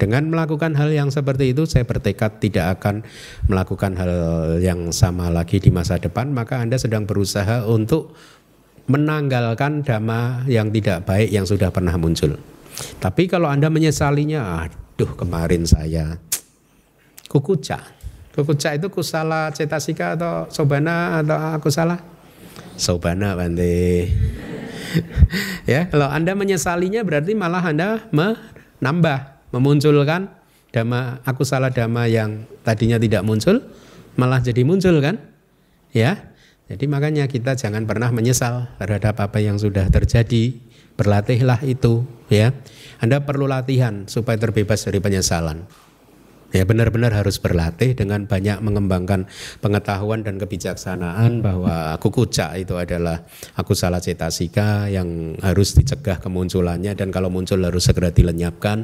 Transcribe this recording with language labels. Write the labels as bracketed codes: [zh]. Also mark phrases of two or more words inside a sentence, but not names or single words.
[id] Dengan melakukan hal yang seperti itu saya bertekad tidak akan melakukan hal yang sama lagi di masa depan. Maka Anda sedang berusaha untuk menanggalkan dhamma yang tidak baik yang sudah pernah muncul. Tapi kalau Anda menyesalinya, aduh kemarin saya kukuca itu [pi] kusala cetasika [id] atau sobana atau akusala? [pi] Sobana Bante. [id] Ya, kalau Anda menyesalinya berarti malah Anda memunculkan [pi] dhamma akusala dhamma [id] yang tadinya tidak muncul malah jadi muncul kan? Ya. Jadi makanya kita jangan pernah menyesal terhadap apa yang sudah terjadi. Berlatihlah itu, ya. Anda perlu latihan supaya terbebas dari penyesalan. Ya, benar-benar harus berlatih dengan banyak mengembangkan pengetahuan dan kebijaksanaan bahwa kukuca itu adalah [pi] akusala cetasika [id] yang harus dicegah kemunculannya dan kalau muncul harus segera dilenyapkan.